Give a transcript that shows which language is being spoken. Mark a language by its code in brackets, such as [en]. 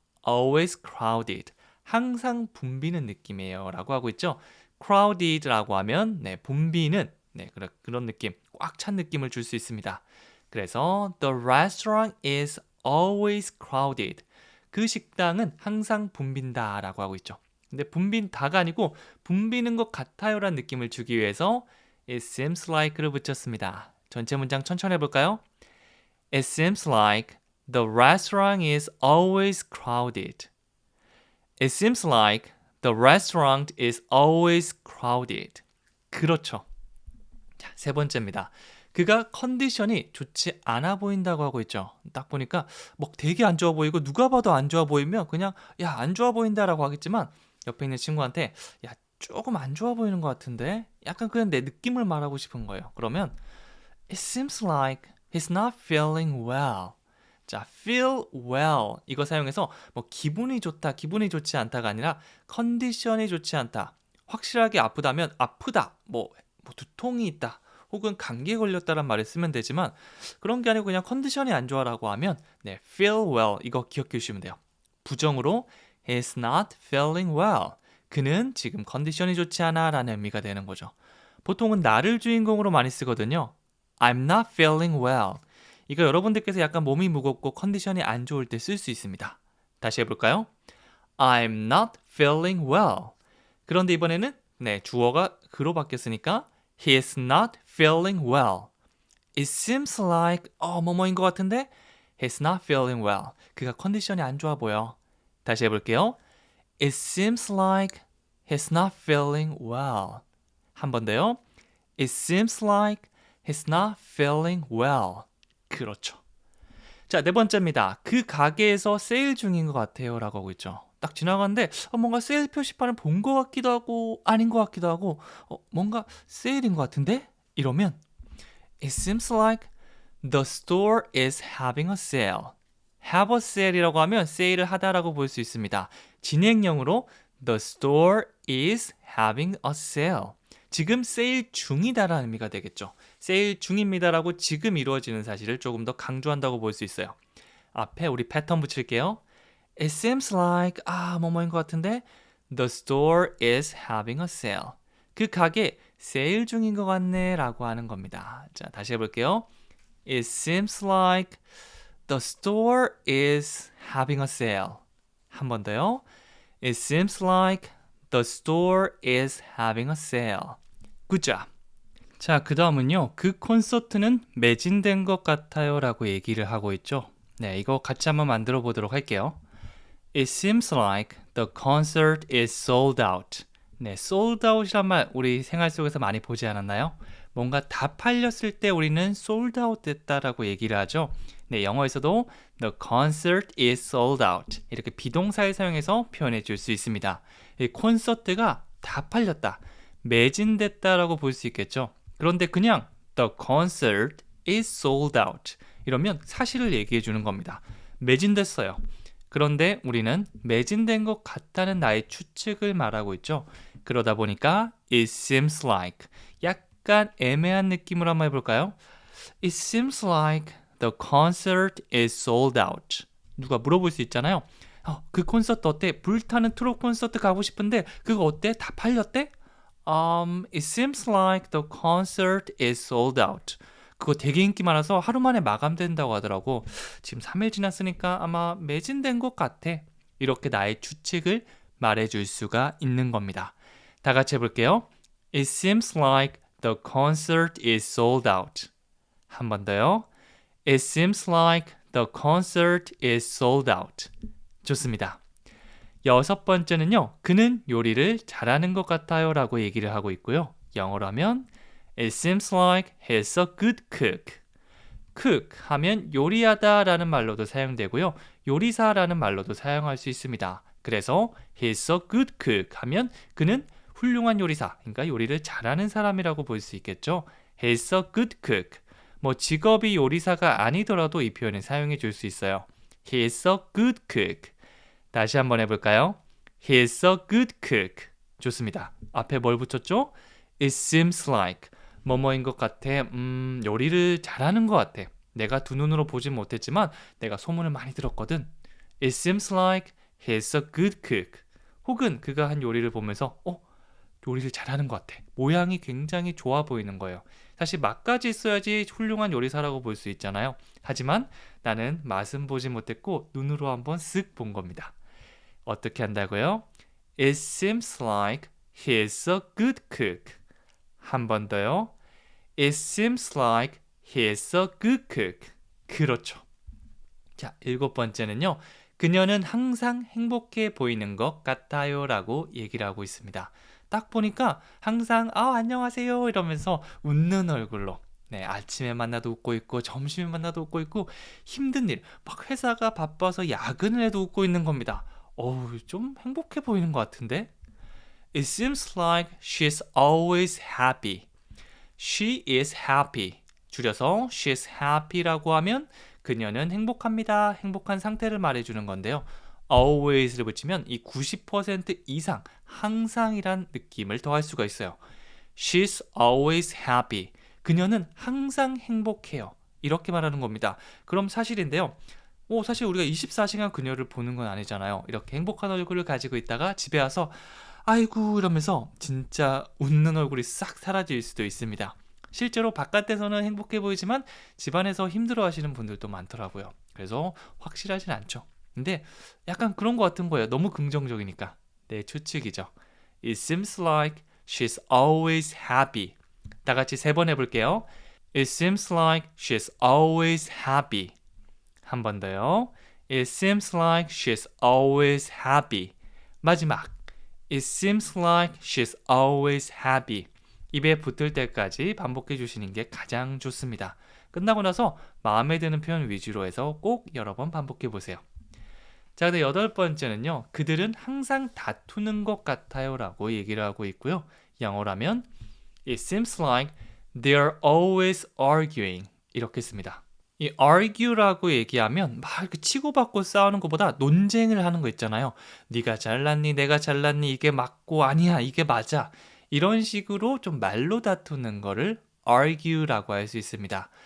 [en] always crowded. [ko] 항상 붐비는 느낌이에요 라고 하고 있죠. crowded라고 하면 붐비는 그런 느낌, 꽉 찬 느낌을 줄 수 있습니다. 그래서 [en] The restaurant is always crowded. [ko] 그 식당은 항상 붐빈다 라고 하고 있죠. 근데 붐빈다가 아니고 붐비는 것 같아요 라는 느낌을 주기 위해서 [en] it seems like를 [ko] 붙였습니다. 전체 문장 천천히 해볼까요? [en] It seems like the restaurant is always crowded. It seems like the restaurant is always crowded. [ko] 그렇죠. 자, 세 번째입니다. 그가 컨디션이 좋지 않아 보인다고 하고 있죠. 딱 보니까 뭐 되게 안 좋아 보이고 누가 봐도 안 좋아 보이면 그냥 야, 안 좋아 보인다라고 하겠지만 옆에 있는 친구한테 야, 조금 안 좋아 보이는 것 같은데? 약간 그냥 내 느낌을 말하고 싶은 거예요. 그러면 [en] It seems like he's not feeling well. [ko] 자, [en] feel well [ko] 이거 사용해서 뭐 기분이 좋다, 기분이 좋지 않다가 아니라 컨디션이 좋지 않다. 확실하게 아프다면 아프다, 뭐 두통이 있다, 혹은 감기에 걸렸다란 말을 쓰면 되지만 그런 게 아니고 그냥 컨디션이 안 좋아라고 하면 네, [en] feel well [ko] 이거 기억해 주시면 돼요. 부정으로 [en] he's not feeling well. [ko] 그는 지금 컨디션이 좋지 않아 라는 의미가 되는 거죠. 보통은 나를 주인공으로 많이 쓰거든요. [en] I'm not feeling well. [ko] 이거 여러분들께서 약간 몸이 무겁고 컨디션이 안 좋을 때 쓸 수 있습니다. 다시 해볼까요? [en] I'm not feeling well. [ko] 그런데 이번에는 네, 주어가 그로 바뀌었으니까 [en] He is not feeling well. It seems like [ko] 뭐뭐인 것 같은데 [en] He's not feeling well. [ko] 그가 컨디션이 안 좋아 보여. 다시 해볼게요. It seems like he's not feeling well. 한 번 더요. It seems like he's not feeling well. 그렇죠. 자, 네 번째입니다. 그 가게에서 세일 중인 것 같아요 라고 하고 있죠. 딱 지나가는데 뭔가 세일 표시판을 본 것 같기도 하고 아닌 것 같기도 하고 뭔가 세일인 것 같은데? 이러면 [en] It seems like the store is having a sale. [ko] have a sale이라고 하면 세일을 하다라고 볼 수 있습니다. 진행형으로 [en] the store is having a sale. [ko] 지금 세일 중이다라는 의미가 되겠죠. 세일 중입니다라고 지금 이루어지는 사실을 조금 더 강조한다고 볼 수 있어요. 앞에 우리 패턴 붙일게요. [en] It seems like [ko] 뭐뭐인 것 같은데 [en] the store is having a sale. [ko] 그 가게 세일 중인 것 같네 라고 하는 겁니다. 자, 다시 해볼게요. [en] It seems like the store is having a sale. [ko] 한 번 더요. [en] It seems like the store is having a sale. Good job. [ko] 자, 그 다음은요. 그 콘서트는 매진된 것 같아요 라고 얘기를 하고 있죠. 네, 이거 같이 한번 만들어 보도록 할게요. [en] It seems like the concert is sold out. [ko] 네, sold out이란 말 우리 생활 속에서 많이 보지 않았나요? 뭔가 다 팔렸을 때 우리는 sold out 됐다라고 얘기를 하죠. 네, 영어에서도 [en] the concert is sold out [ko] 이렇게 비동사를 사용해서 표현해 줄 수 있습니다. 이 콘서트가 다 팔렸다, 매진됐다라고 볼 수 있겠죠. 그런데 그냥 [en] the concert is sold out [ko] 이러면 사실을 얘기해 주는 겁니다. 매진됐어요. 그런데 우리는 매진된 것 같다는 나의 추측을 말하고 있죠. 그러다 보니까 it seems like 약간 애매한 느낌으로 한번 해볼까요? [en] It seems like the concert is sold out. [ko] 누가 물어볼 수 있잖아요. 그 콘서트 어때? 불타는 트롯 콘서트 가고 싶은데 그거 어때? 다 팔렸대? [en] It seems like the concert is sold out. [ko] 그거 되게 인기 많아서 하루 만에 마감된다고 하더라고. 지금 3일 지났으니까 아마 매진된 것 같아. 이렇게 나의 추측을 말해줄 수가 있는 겁니다. 다 같이 해볼게요. [en] It seems like the concert is sold out. [ko] 한 번 더요. [en] It seems like the concert is sold out. [ko] 좋습니다. 여섯 번째는요. 그는 요리를 잘하는 것 같아요 라고 얘기를 하고 있고요. 영어로 하면 [en] It seems like he's a good cook. [ko] cook 하면 요리하다 라는 말로도 사용되고요. 요리사라는 말로도 사용할 수 있습니다. 그래서 [en] he's a good cook [ko] 하면 그는 훌륭한 요리사, 그러니까 요리를 잘하는 사람이라고 볼 수 있겠죠. [en] He's a good cook. [ko] 뭐 직업이 요리사가 아니더라도 이 표현을 사용해 줄 수 있어요. [en] He's a good cook. [ko] 다시 한번 해볼까요? [en] He's a good cook. [ko] 좋습니다. 앞에 뭘 붙였죠? [en] It seems like [ko] 뭐뭐인 것 같아. 요리를 잘하는 것 같아. 내가 두 눈으로 보진 못했지만 내가 소문을 많이 들었거든. [en] It seems like he's a good cook. [ko] 혹은 그가 한 요리를 보면서 요리를 잘하는 것 같아. 모양이 굉장히 좋아 보이는 거예요. 사실 맛까지 있어야지 훌륭한 요리사라고 볼 수 있잖아요. 하지만 나는 맛은 보지 못했고 눈으로 한번 쓱 본 겁니다. 어떻게 한다고요? [en] It seems like he's a good cook. [ko] 한 번 더요. [en] It seems like he's a good cook. [ko] 그렇죠. 자, 7번째는요. 그녀는 항상 행복해 보이는 것 같아요 라고 얘기를 하고 있습니다. 딱 보니까 항상 안녕하세요 이러면서 웃는 얼굴로 네, 아침에 만나도 웃고 있고 점심에 만나도 웃고 있고 힘든 일, 막 회사가 바빠서 야근을 해도 웃고 있는 겁니다. 어우, 좀 행복해 보이는 것 같은데? [en] It seems like she's always happy. She is happy. [ko] 줄여서 [en] she's happy [ko] 라고 하면 그녀는 행복합니다. 행복한 상태를 말해주는 건데요. always를 붙이면 이 90% 이상, 항상이란 느낌을 더할 수가 있어요. [en] She's always happy. [ko] 그녀는 항상 행복해요. 이렇게 말하는 겁니다. 그럼 사실인데요. 사실 우리가 24시간 그녀를 보는 건 아니잖아요. 이렇게 행복한 얼굴을 가지고 있다가 집에 와서 아이고 이러면서 진짜 웃는 얼굴이 싹 사라질 수도 있습니다. 실제로 바깥에서는 행복해 보이지만 집안에서 힘들어 하시는 분들도 많더라고요. 그래서 확실하진 않죠. 근데 약간 그런 것 같은 거예요. 너무 긍정적이니까. 네, 추측이죠. [en] It seems like she's always happy. [ko] 다 같이 3번 해볼게요. [en] It seems like she's always happy. [ko] 한 번 더요. [en] It seems like she's always happy. [ko] 마지막. [en] It seems like she's always happy. [ko] 입에 붙을 때까지 반복해 주시는 게 가장 좋습니다. 끝나고 나서 마음에 드는 표현 위주로 해서 꼭 여러 번 반복해 보세요. 자, 근데 8번째는요. 그들은 항상 다투는 것 같아요 라고 얘기를 하고 있고요. 영어라면 [en] It seems like they're always arguing. [ko] 이렇게 씁니다. 이 argue라고 얘기하면 막 이렇게 치고받고 싸우는 것보다 논쟁을 하는 거 있잖아요. 네가 잘났니, 내가 잘났니, 이게 맞고 아니야, 이게 맞아. 이런 식으로 좀 말로 다투는 거를 argue라고 할 수 있습니다.